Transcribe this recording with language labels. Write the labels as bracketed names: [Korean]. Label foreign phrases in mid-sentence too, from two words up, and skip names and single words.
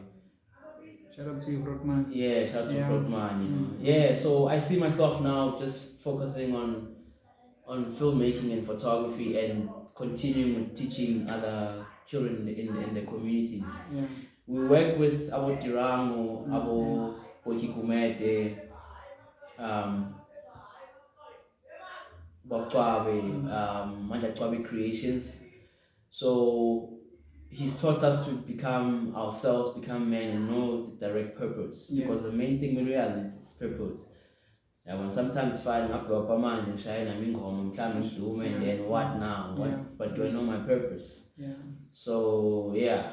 [English] Shout out to you, Brockman. Yeah, shout out to Brockman. You know. Yeah, so I see myself now just focusing on filmmaking and photography and continuing with teaching other children in the communities. We work with Abo Tirango, Abo Poiki Kumete, Bob Kwawe, Manja Kwawe Creations. So he's taught us to become ourselves, become men, and know the direct purpose. Because the main thing we realize is its purpose. When sometimes it's fine, up to manje and Shay, I mean, and then what now? But do I know my purpose? So yeah,